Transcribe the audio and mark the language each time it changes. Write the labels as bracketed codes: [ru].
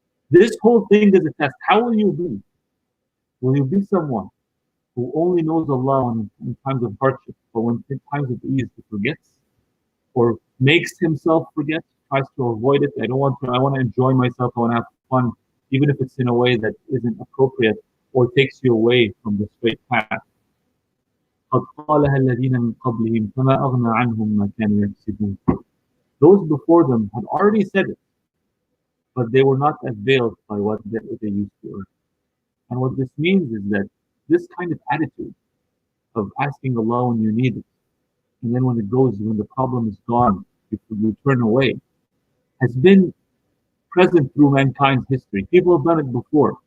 [en] This whole thing is a test. How will you be? Will you be someone who only knows Allah in times of hardship, but when in times of ease he forgets, or makes himself forget, tries to avoid it? I want to enjoy myself, I want to have fun, even if it's in a way that isn't appropriate or takes you away from the straight path. [ar] قد قالها الذين من قبلهم فما أغنى عنهم ما كانوا يكسبون. [en] Those before them had already said it, but they were not availed by what they used to earn. And what this means is that this kind of attitude of asking Allah when you need it, and then when the problem is gone, you turn away, has been present through mankind's history. People have done it before.